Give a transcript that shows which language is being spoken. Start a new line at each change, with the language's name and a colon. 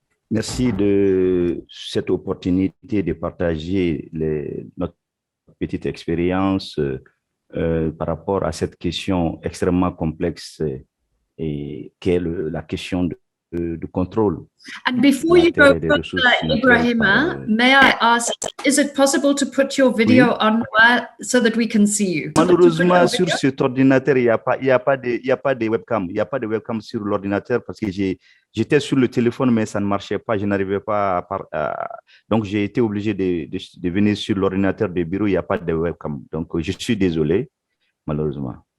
French: Merci de cette opportunité de partager notre petite expérience par rapport à cette question extrêmement complexe et qu'est la question de contrôle.
English: And before you go further, Ibrahima, may I ask, is it possible to put your video on so that we can see you?
French: Malheureusement, sur cet ordinateur, il n'y a pas de webcam. Il n'y a pas de webcam sur l'ordinateur parce que j'étais sur le téléphone, mais ça ne marchait pas. Je n'arrivais pas donc, j'ai été obligé de venir sur l'ordinateur de bureau. Il n'y a pas de webcam. Donc, je suis désolé, malheureusement.